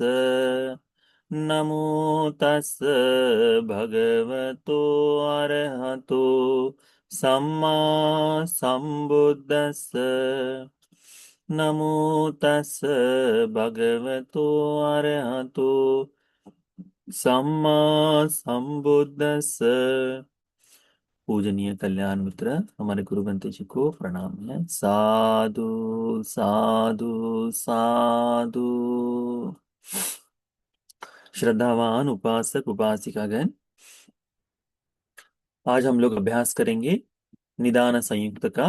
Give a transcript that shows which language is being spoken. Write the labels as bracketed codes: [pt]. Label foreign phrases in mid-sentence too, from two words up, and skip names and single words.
[pi] नमो तस् भगवतो अरहतो सम्मा संबुद्दस्स। नमो तस् भगवतो अरहतो सम्मा संबुद्दस्स। [hi] पूजनीय कल्याण मित्र हमारे गुरु ग्रंथ जी को प्रणाम है। [pi] साधु साधु साधु। [hi] श्रद्धावान उपासक उपासिकागण, आज हम लोग अभ्यास करेंगे निदान संयुक्त का।